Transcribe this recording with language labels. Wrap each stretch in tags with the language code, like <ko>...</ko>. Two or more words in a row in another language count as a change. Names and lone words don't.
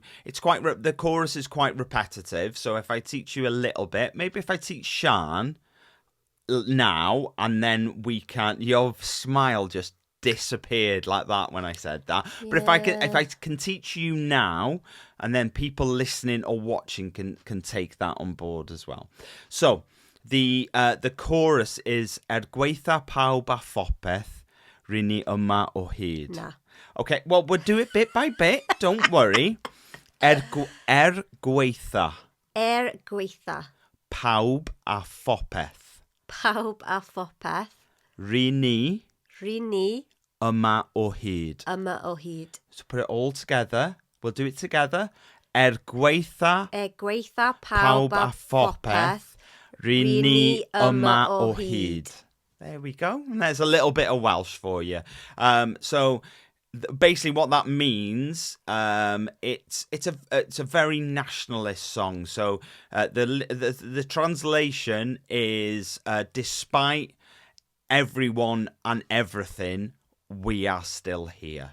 <en>It's the chorus is quite repetitive, so if I teach you a little bit, maybe if I teach Siân now, and then we can. Your smile just disappeared like that when I said that. Yeah. But if I can teach you now, and then people listening or watching can take that on board as well. So the chorus is</en> <cy>gweitha pawb a phopeth rini Yma O Hyd.</cy> <en>Nah. Okay, well, we'll do it bit by bit. Don't worry. Gweitha. Gweitha.</en> <cy>Pawb a phopeth. Pawb a phopeth.</cy> <en>Rini Yma</en> <cy>O Hyd. O Hyd.</cy> <en>So put it all together. We'll do it together. Gweitha</en> <cy>pawb a phopeth. Rini Yma O Hyd.</cy> <en>There we go. And there's a little bit of Welsh for you. So basically what that means, it's a very nationalist song. So the translation is despite everyone and everything, we are still here.</en>